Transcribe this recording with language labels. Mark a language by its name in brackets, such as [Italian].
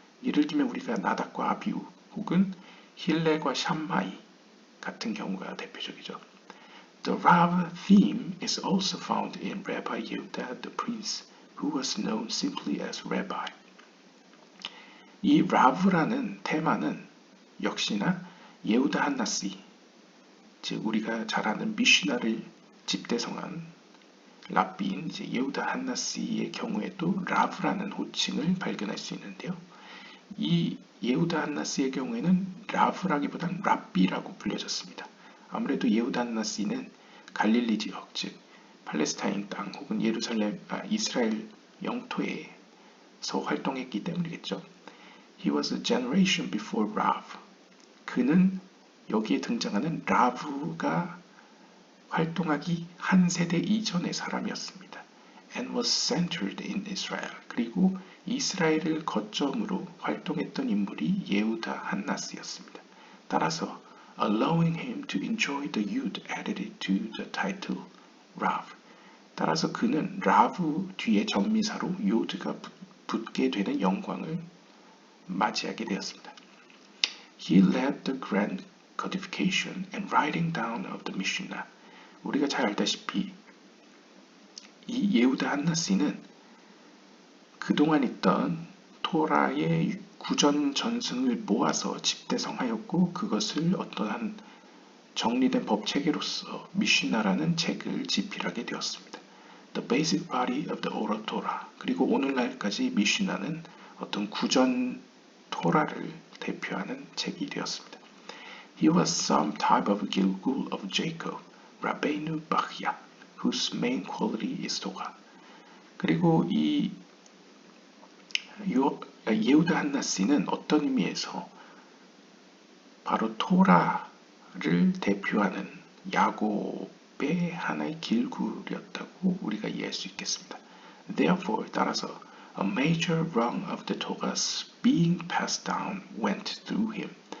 [Korean] 예를 들면 우리가 나닥과 아비후 혹은 힐레과 샴마이 같은 경우가 대표적이죠. [English] The Rav theme is also found in Rabbi Yehuda the prince, who was known simply as Rabbi. [Korean] 이 라브라는 테마는 역시나 예후다 한나시, 즉 우리가 잘 아는 미슈나를 집대성한 랍비인 이제 예후다 한나시의 경우에도 라브라는 호칭을 발견할 수 있는데요. 이 예후다 한나시의 경우에는 라브라기보다는 랍비라고 불려졌습니다. 아무래도 예후다 한나시는 갈릴리 지역, 즉 팔레스타인 땅 혹은 이스라엘 영토에서 활동했기 때문이겠죠. [English] He was a generation before Rav. [Korean] 그는 여기에 등장하는 라브가 활동하기 한 세대 이전의 사람이었습니다. [English] And was centered in Israel. [Korean] 그리고 이스라엘을 거점으로 활동했던 인물이 예후다 한나스였습니다. 따라서 [English] allowing him to enjoy the youth added to the title Rav. [Korean] 따라서 그는 라브 뒤에 전미사로 요드가 붙게 되는 영광을 맞이하게 되었습니다. [English] He led the grand codification and writing down of the Mishnah. [Korean] 우리가 잘 알다시피 이 예후다 한나씨는 그동안 있던 토라의 구전 전승을 모아서 집대성하였고 그것을 어떠한 정리된 법 체계로서 미슈나라는 책을 집필하게 되었습니다. [English] The basic body of the oral Torah. [Korean] 그리고 오늘날까지 미슈나는 어떤 구전 토라를 대표하는 책이 되었습니다. [English] He was some type of Gilgul of Jacob, Rabbeinu Bachya, whose main quality is Torah. [Korean] 그리고 이 예후다 한나씨는 어떤 의미에서 바로 토라를 대표하는 야곱의 하나의 길굴이었다고 우리가 이해할 수 있겠습니다. [English] Therefore, [Korean] 따라서 [English] a major rung of the Torah's being passed down went through him.